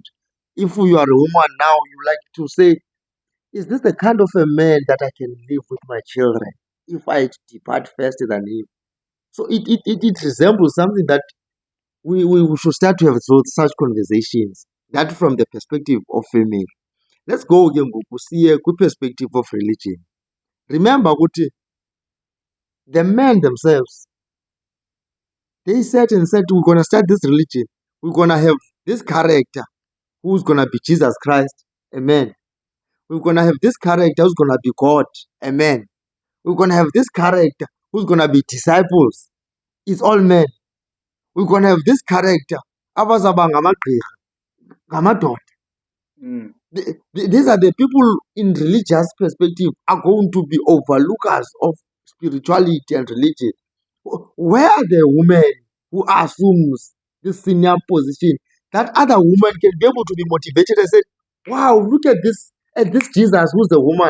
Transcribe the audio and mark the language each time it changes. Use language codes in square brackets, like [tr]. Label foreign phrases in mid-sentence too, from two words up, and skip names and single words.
[en] If you are a woman now, you like to say, is this the kind of a man that I can live with my children if I depart first than him? So it resembles something that we should start to have such conversations, that from the perspective of female. Let's go [xh] ke ngoku siye kwi-perspective [en] of religion. Remember ukuthi the men themselves, they said we're going to start this religion, we're going to have this character who's going to be Jesus Christ, a man. We're going to have this character who's going to be God, a man. We're going to have this character who's going to be disciples, it's all men. We're going to have this character [xh] abazaba ngamagqirha, ngamadoda. [en] These are the people in religious perspective are going to be overlookers of spirituality and religion. Where are the women who assumes this senior position that other women can be able to be motivated and say, wow, look at this Jesus who's a woman.